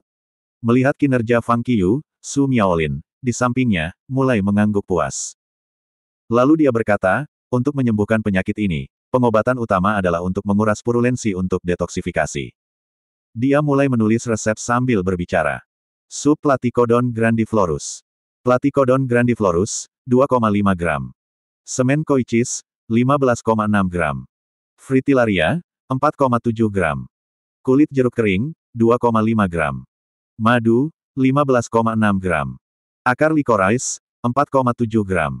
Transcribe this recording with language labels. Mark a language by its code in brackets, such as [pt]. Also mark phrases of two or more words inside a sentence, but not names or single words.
[id] Melihat kinerja Fang Qiyu, Su Miaolin, di sampingnya, mulai mengangguk puas. Lalu dia berkata, untuk menyembuhkan penyakit ini, pengobatan utama adalah untuk menguras purulensi untuk detoksifikasi. Dia mulai menulis resep sambil berbicara. Sup Platycodon grandiflorus. Platycodon grandiflorus, 2,5 gram. Semen koi cheese, 15,6 gram. Fritillaria, 4,7 gram. Kulit jeruk kering, 2,5 gram. Madu, 15,6 gram. Akar licorice, 4,7 gram.